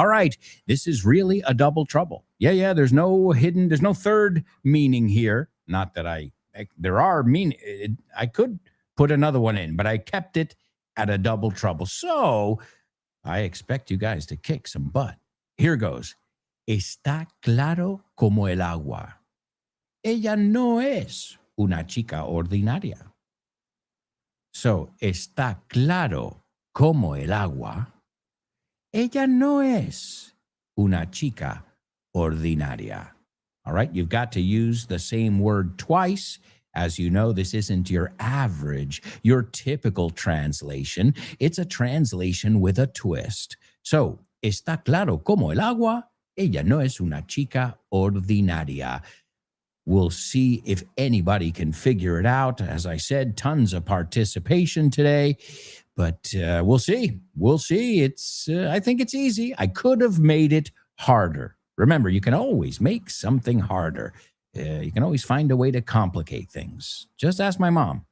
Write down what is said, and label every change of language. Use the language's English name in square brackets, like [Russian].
[English] All right, this is really a double trouble. Yeah, there's no third meaning here. Not that there are meaning. I could put another one in, but I kept it at a double trouble. So I expect you guys to kick some butt. Here goes. [Spanish] Está claro como el agua. Ella no es una chica ordinaria. So, está claro como el agua. Ella no es una chica ordinaria. [English] All right, you've got to use the same word twice. As you know, this isn't your average, your typical translation. It's a translation with a twist. [Spanish] So, está claro como el agua. Ella no es una chica ordinaria. [English] We'll see if anybody can figure it out. As I said, tons of participation today, but we'll see. We'll see. I think it's easy. I could have made it harder. Remember, you can always make something harder. You can always find a way to complicate things. Just ask my mom.